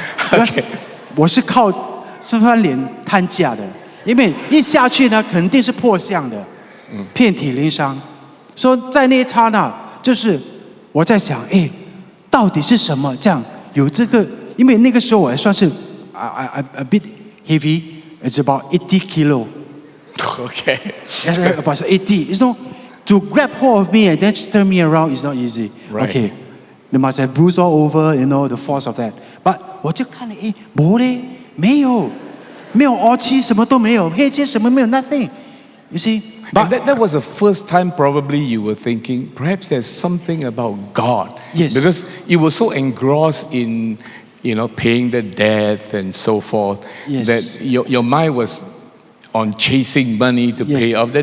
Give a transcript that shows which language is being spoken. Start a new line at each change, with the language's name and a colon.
Chinese: Because 我是靠这张脸摊架的，因为一下去呢，肯定是破相的，遍体鳞伤。所以在那一刹那，就是我在想，到底是什么这样有这个？因为那个时候我还算是
English: a bit heavy, it's about 80 kilo. Okay. About 80. To grab hold of me and then turn me around is not easy. Right. Okay. They must have bruised all over, the force of that.
Chinese: But 我就看了，没有凹漆，什么都没有，黑漆什么没有 nothing.
English: You see? And But that was the first time probably you were thinking, perhaps there's something about God. Yes. Because you were so engrossed in, paying the debt and so forth, Yes. that your mind was on chasing money to Yes, pay off the